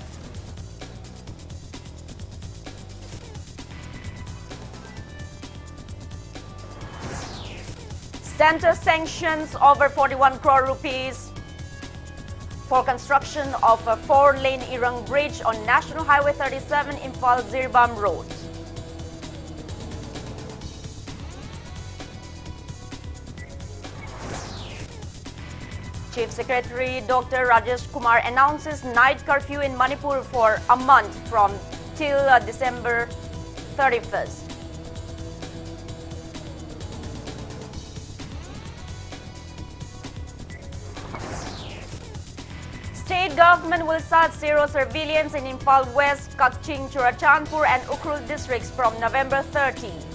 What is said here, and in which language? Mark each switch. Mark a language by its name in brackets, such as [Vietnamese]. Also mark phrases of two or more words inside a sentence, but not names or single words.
[English] Centre sanctions over 41 crore rupees for construction of a 4-lane Irang Bridge on National Highway 37 Imphal-Zirbam Road. Chief Secretary Dr. Rajesh Kumar announces night curfew in Manipur for a month from till December 31st. State government will start zero surveillance in Imphal West, Kakching, Churachandpur and Ukhrul districts from November 30.